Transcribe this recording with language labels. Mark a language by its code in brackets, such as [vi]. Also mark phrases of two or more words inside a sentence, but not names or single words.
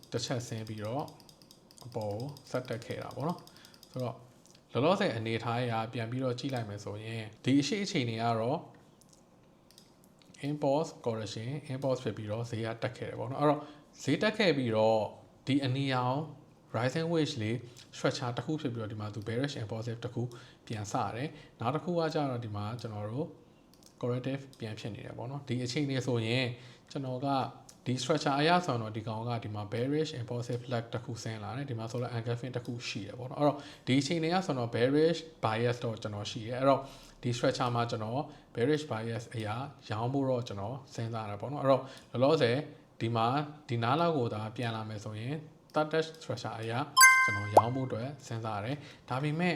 [my] တစ်ချက်ဆင်းပြီးတော့အပေါ်ဆက်တက်ခဲ့တာပေါ့နော်ဆိုတော့လောလောဆယ်အနေထားအရပြန်ပြီးတော့ကြည့်လိုက်မယ်ဆိုရင်ဒီအရှိအခြေအနေကတော့ [en] impulse correction impulse [my] ဖြစ်ပြီးတော့ဈေးကတက်ခဲ့တယ်ပေါ့နော်အဲ့တော့ဈေးတက်ခဲ့ပြီးတော့ဒီအနီရောင် [en] rising wedge [my] လေး structure တစ်ခုဖြစ်ပြီးတော့ဒီမှာသူ [en] bearish impulsive [my] တစ်ခုပြန်စရတယ်နောက်တစ်ခုကကျတော့ဒီမှာကျွန်တော်တို့ corrective ပြန်ဖြစ်နေတယ်ပေါ့နော်ဒီအခြေအနေဆိုရင်ကျွန်တော်ကဒီ structure အရဆိုတော့ဒီကောင်ကဒီမှာ [en] bearish impulsive leg [my] တစ်ခုဆင်းလာတယ်ဒီမှာဆိုတော့ engulfing တစ်ခုရှိတယ်ပေါ့နော်အဲ့တော့ ဒီအခြေအနေကဆိုတော့ [en] bearish bias [my] တော့ကျွန်တော်ရှိတယ်အဲ့တော့ဒီ structure မှာကျွန်တော် [en] bearish bias [my] အရာရောင်းဖို့တော့ကျွန်တော်စဉ်းစားရပေါ့နော်အဲ့တော့လောလောဆယ်ဒီမှာဒီနားလောက်ကိုဒါပြန်လာမယ်ဆိုရင် [en] touch structure [my] အရာကျွန်တော်ရောင်းဖို့အတွက်စဉ်းစားရတယ်ဒါပေမဲ့